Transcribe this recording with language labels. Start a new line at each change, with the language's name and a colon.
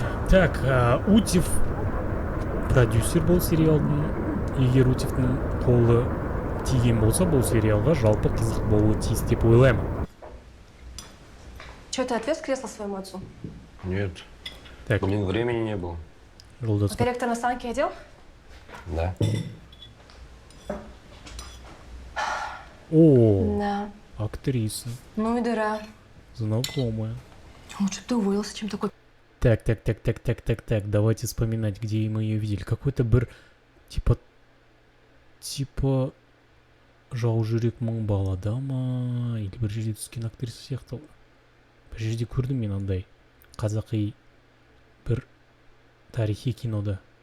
Russian: Так,
Kazakh: Утев продюсер бұл сериалдың. Егер Утевтің қолы тиген болса, бұл сериалға жалпы қызық болуы тиіс деп ойлаймын.
Russian: Че, ты отвез кресло своему отцу? Нет. Так. Блин, времени не было.
Kazakh: Жолдас.
Russian: Директор на станке одел? Да. О, Да. актриса. Ну и дыра. Знакомая. Лучше бы ты уволился, чем такой... Так, давайте вспоминать, где мы ее видели. Какой-то
Kazakh: бір,
Russian: типа,
Kazakh: жау жүрек мың балада ма,
Russian: или
Kazakh: бір жерде түскен актриса сияқты. Бір жерде көрдім мен андай қазақи бір тарихи кинода.